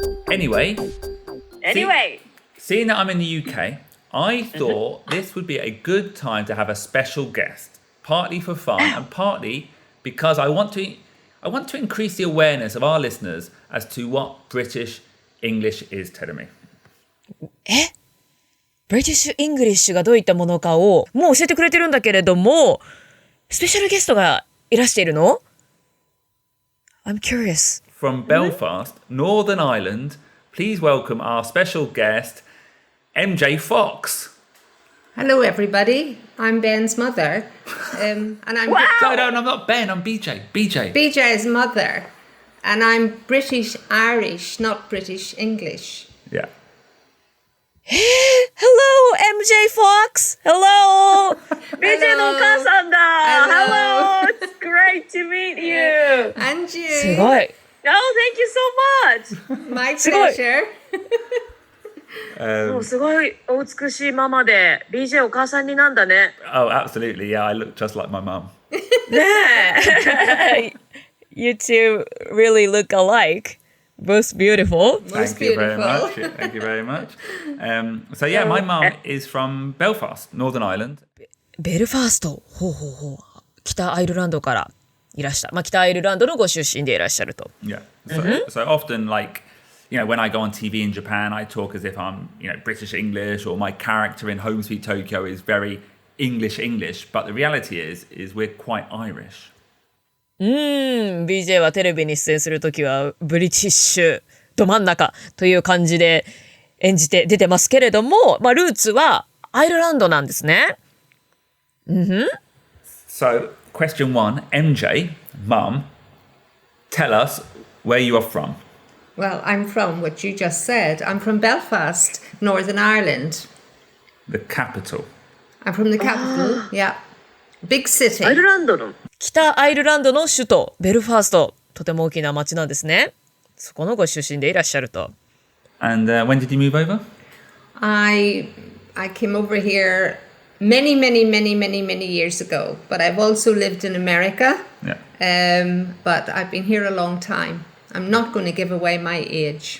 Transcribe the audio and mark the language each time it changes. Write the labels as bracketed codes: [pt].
[en] Anyway, seeing that I'm in the UK, I thought this would be a good time to have a special guest, partly for fun and partly because I want to increase the awareness of our listeners as to what British English is, Terumi. [ja] ブリティッシュ・イングリッシュがどういったものかをもう教えてくれてるんだけれども、スペシャルゲストがいらしているの ? [en] I'm curious. From Belfast, Northern Ireland, please welcome our special guest, MJ Fox. Hello, everybody. I'm Ben's mother. And I'm No, I'm not Ben, I'm BJ. BJ. BJ's mother. And I'm British Irish, not British English. Yeah. Hello, MJ Fox! Hello! [ja] BJ のお母さんだ [en] Hello. Hello! It's great to meet you! And [ja] す [en] you. [ja] ごい [en] Oh, thank you so much! My [ja] すごい [en] pleasure. [ja] もうすごいお美しいママで BJ お母さんになんだね [en] Oh, absolutely. Yeah, I look just like my mum. ねえ You two really look alike. Both beautiful. Most Thank you very beautiful. much. Thank you very much. So yeah, my mum is from Belfast, Northern Ireland. [ja] ベルファースト。ほうほうほう。北アイルランドからいらっしゃる。まあ、北アイルランドのご出身でいらっしゃると。 [en] Yeah. So often, like, when I go on TV in Japan, I talk as if I'm, British English, or my character in Home Sweet Tokyo is very English. But the reality is we're quite Irish. [ja] BJ はテレビに出演するときはブリティッシュど真ん中という感じで演じて出てますけれども、まあ、ルーツはアイルランドなんですね。 [en] So, question 1, MJ, Mum, tell us where you are from. Well, I'm from what you just said. I'm from Belfast, Northern Ireland. The capital. I'm from the capital. Yeah. Big city. [ja] アイルランドの北アイルランドの首都ベルファースト、とても大きな町なんですね。そこのご出身でいらっしゃると。 [en] And when did you move over? I came over here many years ago, but I've also lived in America. Yeah. But I've been here a long time. I'm not going to give away my age.